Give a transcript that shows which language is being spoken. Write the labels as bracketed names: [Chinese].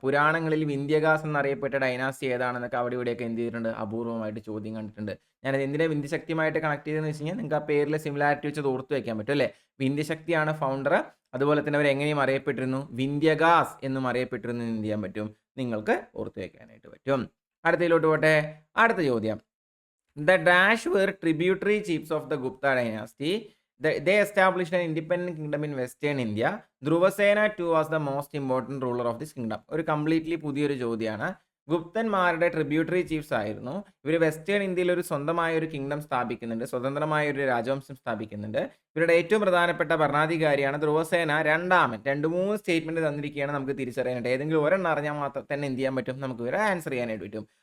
[Malayalam] പുരാണങ്ങളിൽ വിന്ധ്യകാസ് എന്നറിയപ്പെട്ട ഡൈനാസ്റ്റി ഏതാണെന്നൊക്കെ അവിടെ ഇവിടെയൊക്കെ എന്ത് ചെയ്തിട്ടുണ്ട്, അപൂർവമായിട്ട് ചോദ്യം കണ്ടിട്ടുണ്ട്. ഞാനത് എന്തിനാ വിന്ധ്യശക്തിയുമായിട്ട് കണക്ട് ചെയ്തെന്ന് വെച്ച് കഴിഞ്ഞാൽ നിങ്ങൾക്ക് ആ പേരിലെ സിമിലാരിറ്റി വെച്ച് ഓർത്ത് വെക്കാൻ പറ്റും അല്ലേ. വിന്ധ്യശക്തിയാണ് ഫൗണ്ടർ. അതുപോലെ തന്നെ അവർ എങ്ങനെയും അറിയപ്പെട്ടിരുന്നു, വിന്ധ്യകാസ് എന്നും അറിയപ്പെട്ടിരുന്നു എന്ന് എന്ത് ചെയ്യാൻ പറ്റും, നിങ്ങൾക്ക് ഓർത്ത് വെക്കാനായിട്ട് പറ്റും. അടുത്തതിലോട്ട് പോട്ടെ. അടുത്ത ചോദ്യം, [English] the dash were tributary chiefs of the Gupta dynasty. They established an independent kingdom in western India. Dhruvasena too was the most important ruler of this kingdom. [Malayalam] ഒരു കംപ്ലീറ്റ്ലി പുതിയൊരു ചോദ്യമാണ്. ഗുപ്തന്മാരുടെ ട്രിബ്യൂട്ടറി ചീഫ്സ് ആയിരുന്നു ഇവർ. വെസ്റ്റേൺ ഇന്ത്യയിൽ ഒരു സ്വന്തമായ ഒരു kingdom സ്ഥാപിക്കുന്നുണ്ട്, സ്വതന്ത്രമായ ഒരു രാജവംശം സ്ഥാപിക്കുന്നുണ്ട്. ഇവരുടെ ഏറ്റവും പ്രധാനപ്പെട്ട ഭരണാധികാരിയാണ് ധ്രുവസേന രണ്ടാമൻ. 2-3 സ്റ്റേറ്റ്മെന്റ് തന്നിരിക്കുകയാണ്, നമുക്ക് തിരിച്ചറിയാനായിട്ട്. ഏതെങ്കിലും ഒരെണ്ണം അറിഞ്ഞാൽ മാത്രം തന്നെ എന്ത് ചെയ്യാൻ പറ്റും, നമുക്ക് ഇവരെ ആൻസർ ചെയ്യാനായിട്ട് പറ്റും.